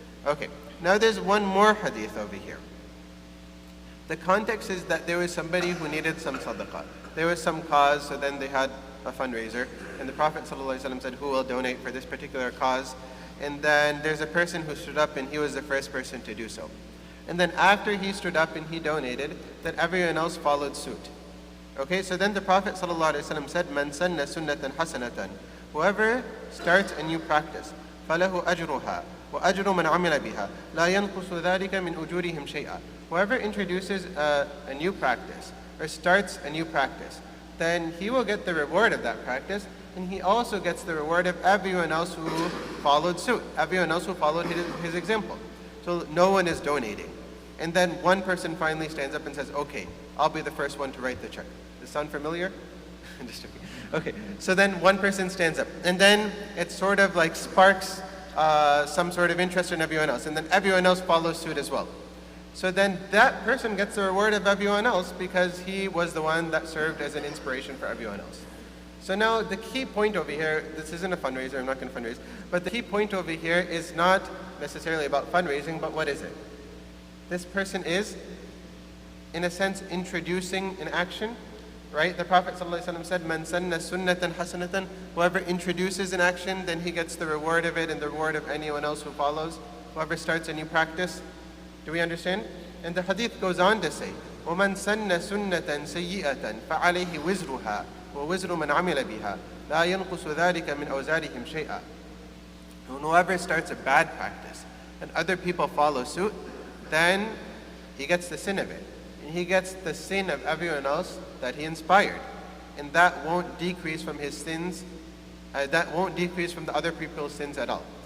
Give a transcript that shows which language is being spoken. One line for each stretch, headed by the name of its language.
English: Okay, now there's one more hadith over here. The context is that there was somebody who needed some sadaqah. There was some cause, so then they had a fundraiser, and the Prophet ﷺ said, who will donate for this particular cause? And then there's a person who stood up and he was the first person to do so. And then after he stood up and he donated, then everyone else followed suit. Okay, so then the Prophet ﷺ said,
Arabic: مَنْ سَنَّ سُنَّةً حَسَنَةً,
English: whoever starts a new practice,
Arabic: فَلَهُ أَجْرُهَا وَأَجْرُ مَنْ عَمِلَ بِهَا لَا يَنْقُصُ ذَلِكَ مِنْ أُجُورِهِمْ شَيْئًا.
English: Whoever introduces a new practice or starts a new practice, then he will get the reward of that practice, and he also gets the reward of everyone else who followed suit, everyone else who followed his example. So no one is donating. And then one person finally stands up and says, okay, I'll be the first one to write the check. Does this sound familiar? Just joking. Okay, so then one person stands up, and then it sort of like sparks some sort of interest in everyone else, and then everyone else follows suit as well. So then that person gets the reward of everyone else because he was the one that served as an inspiration for everyone else. So now the key point over here, this isn't a fundraiser, I'm not going to fundraise, but the key point over here is not necessarily about fundraising, but what is it? This person is, in a sense, introducing an action, right? The Prophet ﷺ said,
Arabic: مَنْ سَنَّ سُنَّةً حَسَنَةً,
English: whoever introduces an action, then he gets the reward of it and the reward of anyone else who follows. Whoever starts a new practice. Do we understand? And the hadith goes on to say,
Arabic: وَمَنْ سَنَّ سُنَّةً سَيِّئَةً فَعَلَيْهِ وِزْرُهَا وَوِزْرُ مَنْ عَمِلَ بِهَا لَا يَنْقُصُ ذَلِكَ مِنْ أَوْزَارِهِمْ شَيْئًا.
English: And whoever starts a bad practice and other people follow suit, then he gets the sin of it. And he gets the sin of everyone else that he inspired. And that won't decrease from his sins, that won't decrease from the other people's sins at all.